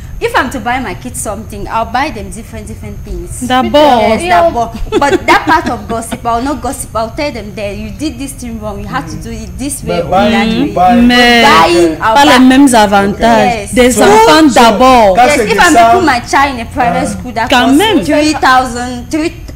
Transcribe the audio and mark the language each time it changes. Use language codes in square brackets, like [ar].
[en] If I'm to buy my kids something, I'll buy them different things. [fr] D'abord. [en] But that part of gossip, I'll not gossip. I'll tell them that you did this thing wrong. You have to do it this way or that way. [fr] Mais pas les mêmes avantages. Des enfants d'abord. [en] Yes, if I'm to put my child in a private school, that costs 3,000,